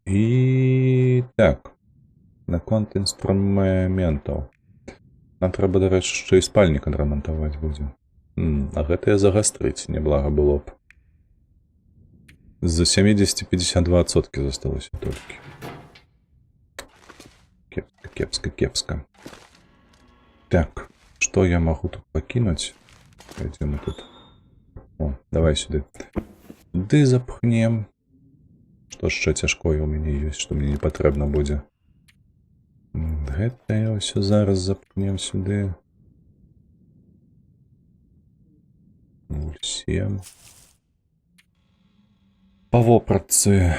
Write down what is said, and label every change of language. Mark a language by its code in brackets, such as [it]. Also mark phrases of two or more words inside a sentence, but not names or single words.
[be] І... Так. Наконт інструментаў. Нам трэба, дарэчы, яшчэ і спальнік адрамантаваць будзе. А гэтае загастрыць неблага было б. З 70-52% засталося толькі. Кепска. [ru] Так, что я могу тут покинуть? Где мы тут? О, давай сюда. [be] Ды запхнем. Что яшчэ цяжкое у мяне ёсць, што мне не патрэбна будзе. Гэта ўсё зараз запхнем сюды. 0,7. Па вопратцы.